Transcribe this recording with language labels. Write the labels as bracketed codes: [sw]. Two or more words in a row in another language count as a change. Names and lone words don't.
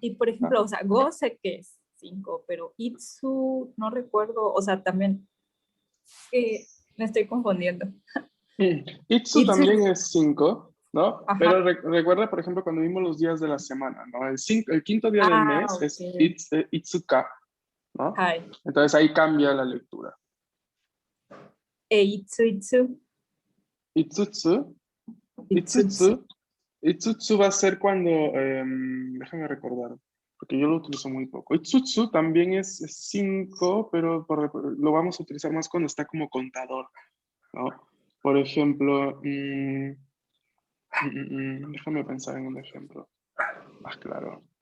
[es] Y por ejemplo, o sea, Go sé que es 5, pero Itsu no recuerdo, o sea, también me estoy confundiendo. Itsu Itsu. también es 5, ¿no? Ajá. Pero recuerda, por ejemplo, cuando vimos los días de la semana, ¿no? El quinto día del mes es Ok. Itsuka, ¿no? Hi. Entonces ahí cambia la lectura. Itsu, Itsu. Itsutsu. Itsutsu. Itsutsu va a ser cuando, déjame recordar, porque yo lo utilizo muy poco. Itsutsu también es 5, pero lo vamos a utilizar más cuando está como contador, ¿no? Por ejemplo, déjame pensar en un ejemplo más claro.